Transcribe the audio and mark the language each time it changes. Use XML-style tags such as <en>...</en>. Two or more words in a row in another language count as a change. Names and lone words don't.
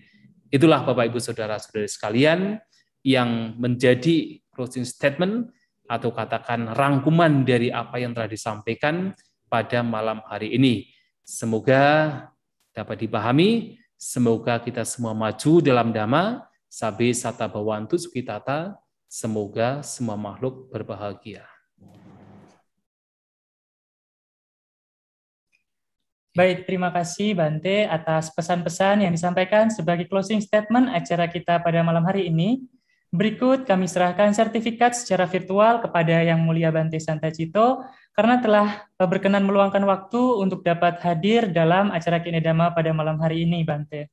<id>Itulah Bapak Ibu Saudara-saudari sekalian yang menjadi</id> <en>closing statement</en> <id>atau katakan rangkuman dari apa yang telah disampaikan pada malam hari ini. Semoga dapat dipahami, semoga kita semua maju dalam Dhamma,</id> <pi>sabe sata bhavantu sukhitata,</pi> <id>semoga semua makhluk berbahagia. Baik, terima kasih Bante atas pesan-pesan yang disampaikan sebagai</id> <en>closing statement</en> <id>acara kita pada malam hari ini. Berikut kami serahkan sertifikat secara virtual kepada Yang Mulia Bante Santacito karena telah berkenan meluangkan waktu untuk dapat hadir dalam acara Kine Dhamma pada malam hari ini, Bante.</id>